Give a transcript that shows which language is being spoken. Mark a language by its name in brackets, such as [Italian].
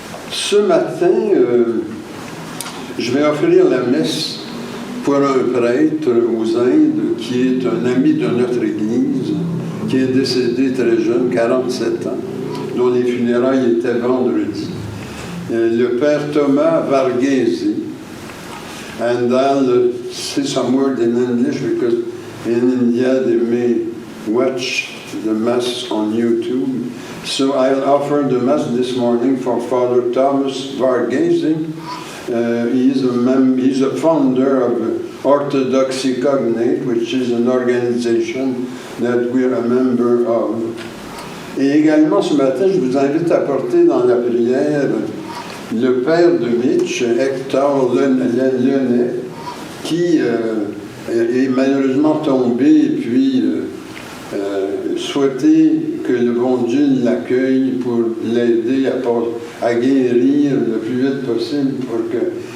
[French] Ce matin, je vais offrir la messe pour un prêtre aux Indes qui est un ami de notre Église, qui est décédé très jeune, 47 ans, dont les funérailles étaient vendredi. Le père Thomas Varghese. [English] And I'll say some word in English because in India they may watch the Mass on YouTube. So I'll offer the Mass this morning for Father Thomas Varghese. He's a founder of Orthodoxy Cognate, which is an organization that we're a member of. [French] Et également ce matin, je vous invite à porter dans la prière le père de Mitch, Hector Lyonnais, qui est malheureusement tombé et puis souhaiter que le bon Dieu l'accueille pour l'aider à guérir le plus vite possible pour que...